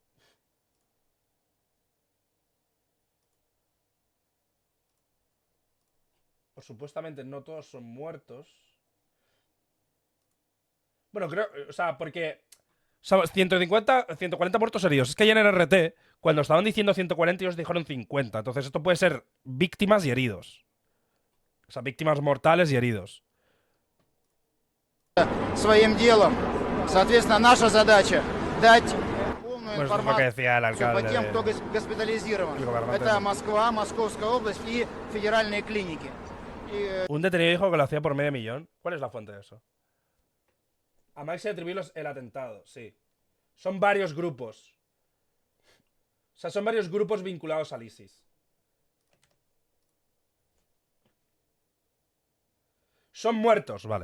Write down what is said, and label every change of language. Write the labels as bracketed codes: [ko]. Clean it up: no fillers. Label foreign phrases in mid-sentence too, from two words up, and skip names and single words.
[es] O supuestamente no todos son muertos. Bueno, creo... O sea, porque... O sea, 140 muertos heridos. Es que ayer en RT, cuando estaban diciendo 140, ellos dijeron 50. Entonces esto puede ser víctimas y heridos. O sea, víctimas mortales y heridos. [ru] Своим делом. Соответственно, наша задача дать полную [es] Pues esto es lo que decía el [ru] информацию по [es] alcalde [ru] тем, кто госпитализирован. [es] el gobernante. [ru] Это Москва, Московская область и федеральные клиники. [es] Un detenido dijo que lo hacía por $500,000. ¿Cuál es la fuente de eso? A Max se atribuye el atentado, sí. Son varios grupos. O sea, son varios grupos vinculados al ISIS. Son muertos, vale.